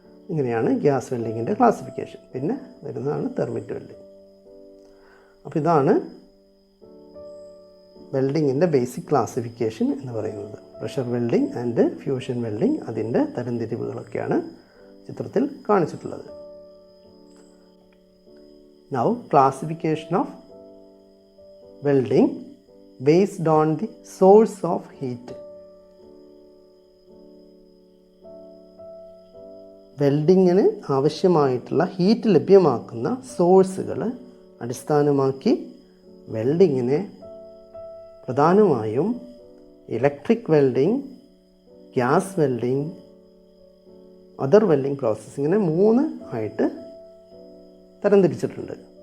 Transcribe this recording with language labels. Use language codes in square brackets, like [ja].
[ml] ഇങ്ങനെയാണ് gas വെൽഡിങ്ങിൻ്റെ classification. പിന്നെ വരുന്നതാണ് തെർമിറ്റ് വെൽഡിങ്. അപ്പോൾ ഇതാണ് വെൽഡിങ്ങിൻ്റെ ബേസിക് ക്ലാസിഫിക്കേഷൻ എന്ന് പറയുന്നത്. Pressure welding and fusion welding, അതിൻ്റെ തരംതിരിവുകളൊക്കെയാണ് ചിത്രത്തിൽ കാണിച്ചിട്ടുള്ളത്. [en] Now classification of welding based on the source of heat. [ml] വെൽഡിങ്ങിന് ആവശ്യമായിട്ടുള്ള ഹീറ്റ് ലഭ്യമാക്കുന്ന സോഴ്സുകൾ അടിസ്ഥാനമാക്കി വെൽഡിങ്ങിനെ പ്രധാനമായും electric welding, gas welding, other welding process, ഇങ്ങനെ 3 ആയിട്ട് തരംതിരിച്ചിട്ടുണ്ട്.